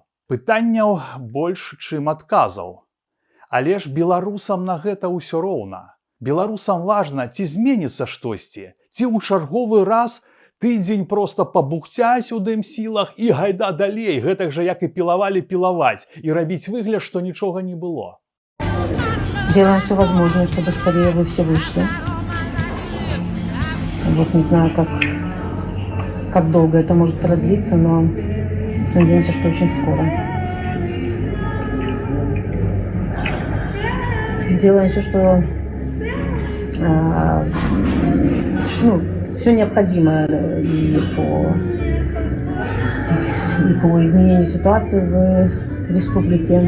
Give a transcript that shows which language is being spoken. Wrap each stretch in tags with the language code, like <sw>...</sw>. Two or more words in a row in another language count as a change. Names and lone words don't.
<be>Пытанняў больш, чым адказаў. Але ж беларусам на гэта ўсё роўна. Беларусам важна, ці зменіцца штосьці, ці ў чарговы раз тыдзень проста пабухцяць у дым-сілах і гайда далей, гэтак жа як і пілавалі пілаваць, і рабіць выгляд, што нічога не было.</be> <ru>Делаем все возможное, чтобы скорее вы все вышли. Вот не знаю, как долго это может продлиться, но надеемся, что очень скоро. Делаем все, что все необходимое и по изменению ситуации в республике.</ru>